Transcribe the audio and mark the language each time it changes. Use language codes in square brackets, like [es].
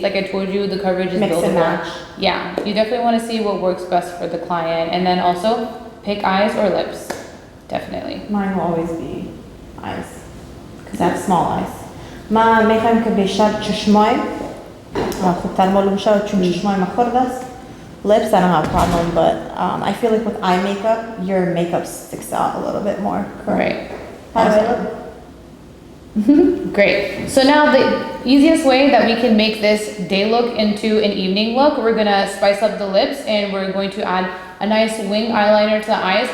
[en] Like I told you, the coverage is Mix and buildable. match. Yeah, you definitely want to see what works best for the client, and then also pick eyes or lips. Definitely. Mine will always be eyes, because I have small eyes. [fa] ما میخوایم که بیشتر چشمای خوبتر معلوم شد چون چشمای ما خرد است. [en] Lips, I don't have a problem, but I feel like with eye makeup, your makeup sticks out a little bit more. Right. How do I look? Great. So now the easiest way that we can make this day look into an evening look, we're gonna spice up the lips and we're going to add a nice wing eyeliner to the eyes.